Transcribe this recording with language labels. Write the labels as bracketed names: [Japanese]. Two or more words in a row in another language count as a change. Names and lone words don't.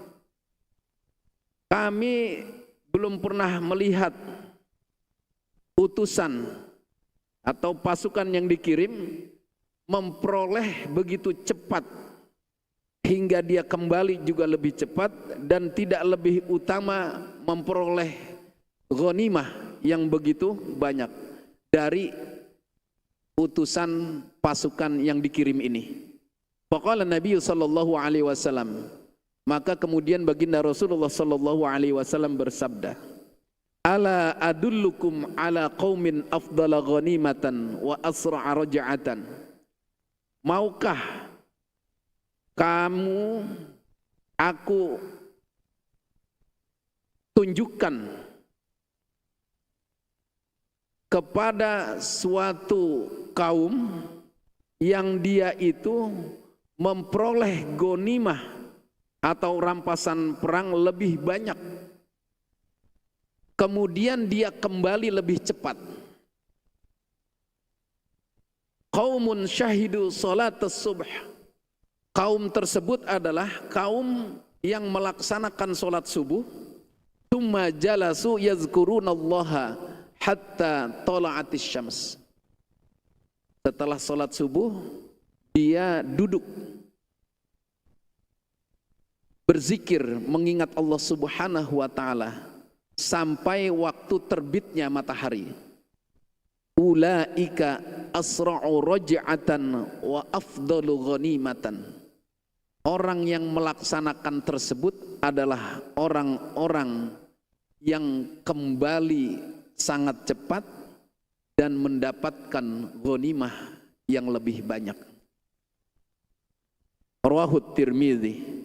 [Indonesian] Kami belum pernah melihat utusan atau pasukan yang dikirim memperoleh begitu cepat hingga dia kembali juga lebih cepat, dan tidak lebih utama memperoleh ghanimah yang begitu banyak dari utusan pasukan yang dikirim ini. [Arabic] فقال النبي صلى الله عليه وسلم, [Indonesian] maka kemudian baginda Rasulullah [Arabic] صلى الله عليه وسلم [Indonesian] bersabda, [Arabic] ألا أدلكم على قوم أفضل غنيمة وأسرع رجعة. [Indonesian] Maukah aku tunjukkan kepada suatu kaum yang dia itu memperoleh ghanimah atau rampasan perang lebih banyak, kemudian dia kembali lebih cepat. [Arabic] قوم شهدوا صلاة الصبح. [Indonesian] Kaum tersebut adalah kaum yang melaksanakan salat subuh, [Arabic] ثم جلسوا يذكرون الله حتى طلعت الشمس. [Indonesian] Setelah salat subuh dia duduk berzikir mengingat Allah [Arabic] سبحانه وتعالى [Indonesian] sampai waktu terbitnya matahari. [Arabic] أولئك أسرع رجعة وأفضل غنيمة. [Indonesian] Orang yang melaksanakan tersebut adalah orang-orang yang kembali sangat cepat dan mendapatkan ghanimah yang lebih banyak. [Arabic] Rawahu Tirmidzi.